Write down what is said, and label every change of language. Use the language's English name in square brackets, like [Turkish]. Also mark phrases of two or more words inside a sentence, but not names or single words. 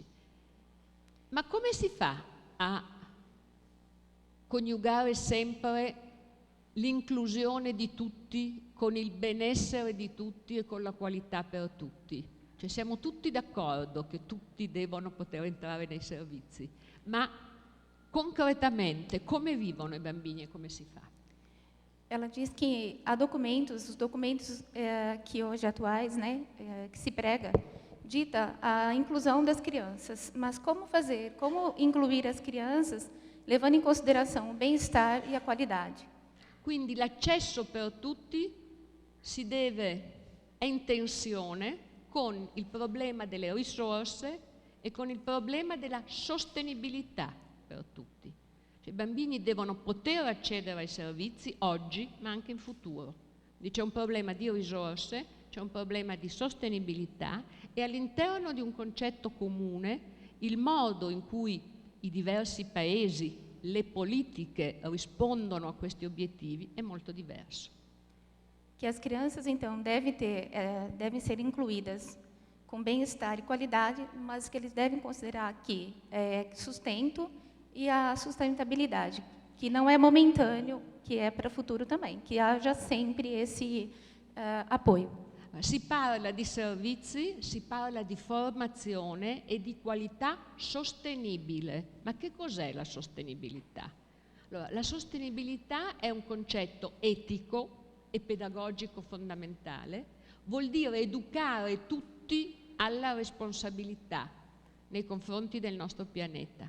[Italian] Ma come si fa a coniugare sempre l'inclusione di tutti con il benessere di tutti e con la qualità per tutti? Cioè siamo tutti d'accordo che tutti devono poter entrare nei servizi, ma concretamente come vivono i bambini e come si fa? [Portuguese] Ela diz que há documentos, os documentos que hoje atuais, que se prega, dita a inclusão das crianças. Mas como fazer? Como incluir as crianças, levando em consideração o bem-estar e a qualidade? [Italian] Quindi l'accesso per tutti è in tensione con il problema delle risorse e con il problema della sostenibilità per tutti. Cioè, i bambini devono poter accedere ai servizi oggi, ma anche in futuro. Quindi c'è un problema di risorse, c'è un problema di sostenibilità e all'interno di un concetto comune il modo in cui i diversi paesi, le politiche rispondono a questi obiettivi é molto diverso. [Portuguese] Que as crianças, então, devem ser incluídas com bem-estar e qualidade, mas que eles devem considerar que sustento e a sustentabilidade, que não é momentâneo, que é para o futuro também, que haja sempre esse apoio. [Italian] Si parla di servizi, si parla di formazione e di qualità sostenibile. Ma che cos'è la sostenibilità? Allora, la sostenibilità è un concetto etico e pedagogico fondamentale, vuol dire educare tutti alla responsabilità nei confronti del nostro pianeta.